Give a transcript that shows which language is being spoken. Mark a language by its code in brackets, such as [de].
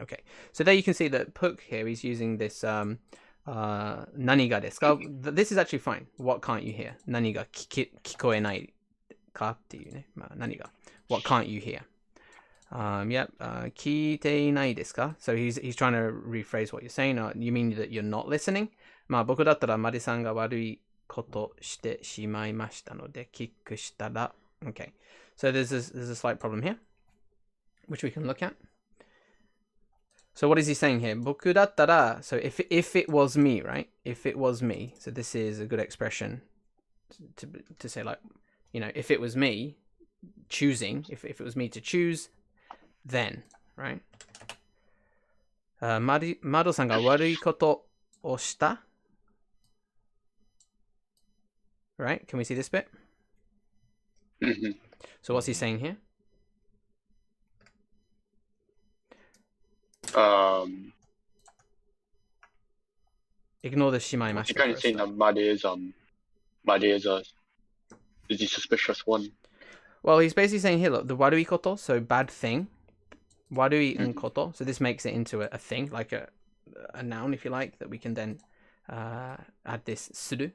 [en] Okay, so there you can see that Puk here, he's using this nani ga desu ka? This is actually fine. What can't you hear? [ja] Nani ga kikoenai kaっていうね。何が? [en] What can't you hear? Yep. [ja] 聞いていないですか? [en] So he's trying to rephrase what you're saying. You mean that you're not listening? [ja] 僕だったらマリさんが悪いことしてしまいましたのでキックしたら Okay. [en] So there's a slight problem here, which we can look at. So what is he saying here? [ja] 僕だったら [en] So if it was me, right? If it was me. So this is a good expression to say like, you know, if it was me choosing, if it was me to choose, then, right? [ja] マドさんが悪いことをした [en] Right? Can we see this bit? So what's he saying here? Ignore the [ja] しまいまし [en] He た kind of saying that Mad is the suspicious one. Well, he's basically saying here, look, the warui koto, so bad thing. Warui and koto. So this makes it into a thing, like a noun, if you like, that we can then add this suru.